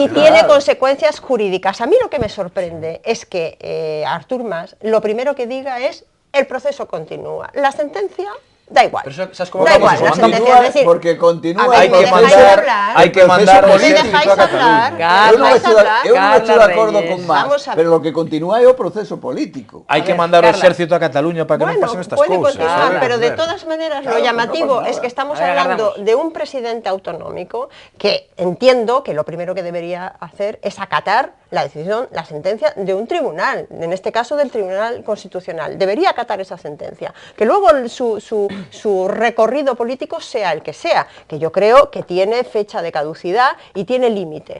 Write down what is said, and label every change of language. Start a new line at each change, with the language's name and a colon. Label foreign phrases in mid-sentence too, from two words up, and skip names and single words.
Spanish: Y tiene consecuencias jurídicas. A mí lo que me sorprende es que Artur Mas lo primero que diga es el proceso continúa. La sentencia... Da igual. Pero ¿sabes cómo da igual, la sentencia, decir, porque continúa. Hay que mandar o dejáis hablar.
Galician: Eu non estou de acordo con Mas,
Spanish: pero lo que continúa
Galician: é o proceso político. Hai que mandar o exército a Cataluña para que non pasen estas cousas.
Spanish: Pero de todas maneras lo llamativo es que estamos hablando de un presidente autonómico que entiendo que lo primero que debería hacer es acatar la decisión, la sentencia de un tribunal, en este caso del Tribunal Constitucional. Debería acatar esa sentencia. Que luego su recorrido político sea el que sea, que yo creo que tiene fecha de caducidad y tiene límite.